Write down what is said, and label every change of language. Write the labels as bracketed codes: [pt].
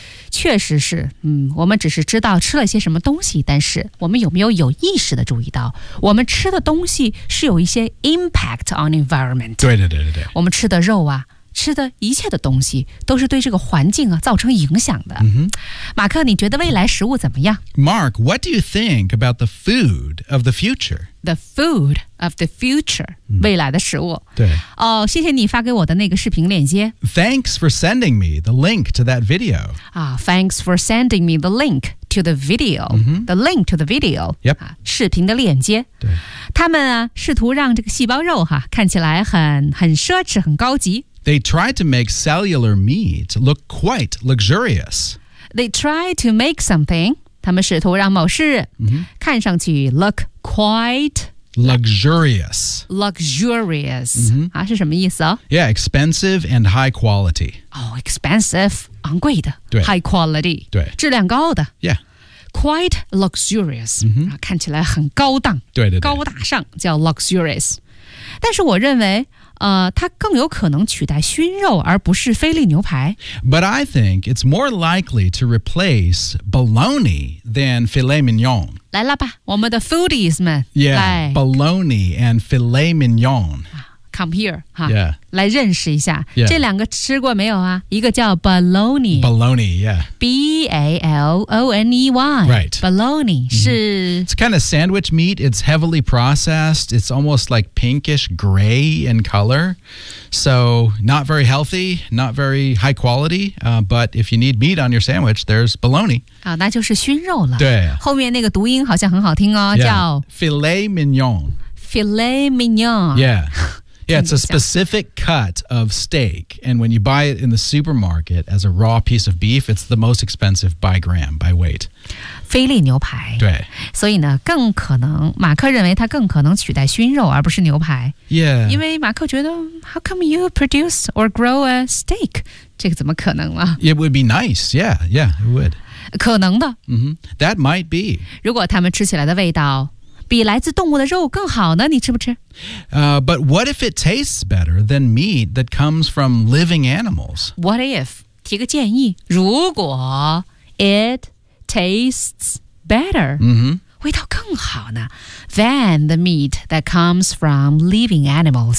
[zh] 确实是，我们只是知道吃了些什么东西，但是我们有没有有意识的注意到，我们吃的东西是有一些 [en] impact on environment。 [zh] 对。我们吃的肉啊，吃的一切的东西都是对这个环境啊造成影响的。 Mm-hmm. 马克，你觉得未来食物怎么样 [en] ？Mark, what do you think about the food of the future? The food of the future, [zh] 未来的食物。对。哦，谢谢你发给我的那个视频链接。 [en] Thanks for sending me the link to that video. Thanks for sending me the link to the video.、 Mm-hmm. The link to the video. Yep.、 [zh] 视频的链接。对。他们啊，试图让这个细胞肉哈，看起来很奢侈，很高级。 [en] They tried to make cellular meat look quite luxurious. They tried to make something. [zh] 他们试图让某事看上去 [en] look quite luxurious. Luxurious、 mm-hmm. [zh] 啊、是什么意思、哦、 [en] Yeah, expensive and high quality. Oh, expensive, [zh] 昂贵的 [en] high quality, [zh] 对质量高的 [en] Yeah, quite luxurious,、 mm-hmm. [zh] 啊、看起来很高档对高大上叫 luxurious. 但是我认为它更有可能取代熏肉而不是菲力牛排 [en] But I think it's more likely to replace bologna than filet mignon [zh] 来了吧我们的 foodies 们 [en] Yeah, [zh] 来 [en] bologna and filet mignon Come here、huh? yeah. [zh] 来认识一下、 [en] yeah. 这两个吃过没有啊一个叫 bologna Bologna, yeah B-A-L-O-N-E-Y Right Bologna、mm-hmm. 是 It's kind of sandwich meat It's heavily processed It's almost like pinkish gray in color So not very healthy Not very high quality、But if you need meat on your sandwich There's bologna、 [zh] 那就是熏肉了对后面那个读音好像很好听哦、 [en] yeah. [zh] 叫 [en] Filet mignon Filet mignon Yeah Yeah, it's a specific cut of steak. And when you buy it in the supermarket as a raw piece of beef, it's the most expensive by gram, by weight. [zh] 菲力牛排。对。所以呢，更可能，马克认为它更可能取代熏肉而不是牛排。 [en] Yeah. [zh] 因为马克觉得 [en] how come you produce or grow a steak? [zh] 这个怎么可能了？ [en] It would be nice. Yeah, yeah, it would. [zh] 可能的。 [en] Mm-hmm. That might be. [zh] 如果他们吃起来的味道比来自动物的肉更好呢你吃不吃、 [en] But what if it tastes better than meat that comes from living animals? What if? [zh] 提个建议如果 [en] it tastes better、 mm-hmm. [zh] 味道更好呢 [en] than the meat that comes from living animals.